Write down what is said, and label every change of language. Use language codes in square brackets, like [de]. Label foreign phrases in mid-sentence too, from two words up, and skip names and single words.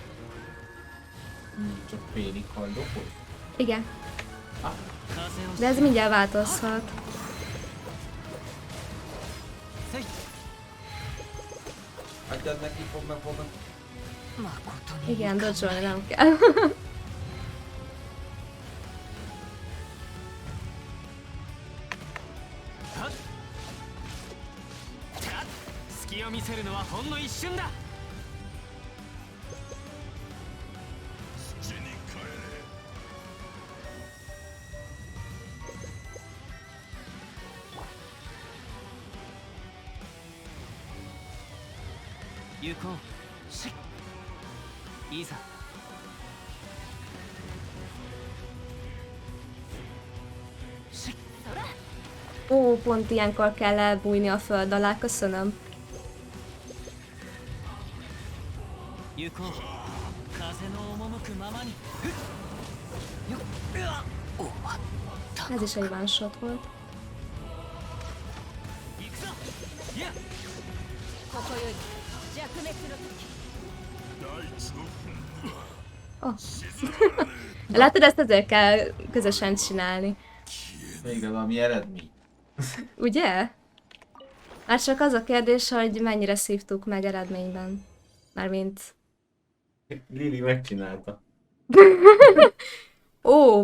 [hu] Csak félig haldokol. Igen. [ja] 風を [hu] De ez mindjárt változhat. せい Hagyjad neki, fog meg. [ja] 誠に [hu] Igen, dodge-olni nem kell. [ja] はっ隙を見せるのはほんの一瞬だ土に帰れ。行こうしいざ [hu] Ó, pont ilyenkor kell elbújni a föld alá, köszönöm. [ja] 行こう風の赴くままにふっよっうわ終わった [hu] Ez is egy [en] one shot [hu] volt. [ja] 行くぞいやここより弱滅の時。大地の憤怒は Oh. 静まらね [hu] Látod, ezt azért kell közösen csinálni. Végre valami eredmény. Ugye? Hát csak az a kérdés, hogy mennyire szívtuk meg eredményben. Mármint... Lili megcsinálta. Ó!